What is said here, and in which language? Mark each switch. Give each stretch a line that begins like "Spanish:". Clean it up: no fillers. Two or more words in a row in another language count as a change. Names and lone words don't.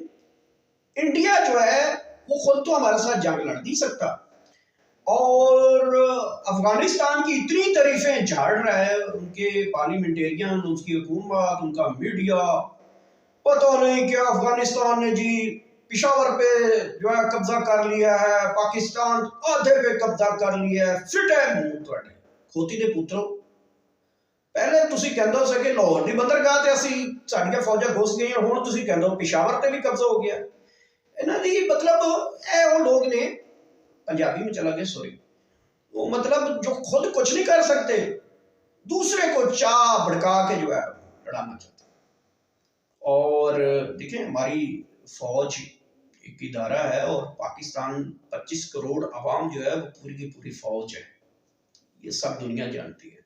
Urdu: انڈیا جو ہے وہ خود تو ہمارے ساتھ جنگ لڑ نہیں سکتا اور افغانستان کی اتنی تعریفیں جھاڑ رہا ہے، ان کے پارلیمنٹیرین، ان کی حکومت، ان کا میڈیا، پتہ نہیں کیا افغانستان نے جی پشاور پہ جو ہے قبضہ کر لیا ہے، پاکستان آدھے پہ قبضہ کر لیا ہے.
Punjabi: فٹ ہے منہ تواڈے کھوتی دے پترو، پہلے تسی کہندے ہو کہ لاہور دی بندرگاہ تے اسی ساڈیاں فوجاں گھس گئیاں، ہن تسی کہندے ہو پشاور تے بھی قبضہ ہو گیا. انہاں دی مطلب اے
Urdu: وہ لوگ نے پنجابی میں چلا گیا سوری، وہ مطلب جو خود کچھ نہیں کر سکتے دوسرے کو چاہ بھڑکا کے جو ہے لڑانا چاہتے ہیں. اور دیکھیں ہماری فوج ایک ادارہ ہے اور پاکستان 25 کروڑ عوام جو ہے وہ پوری کی پوری فوج ہے، یہ سب دنیا جانتی ہے.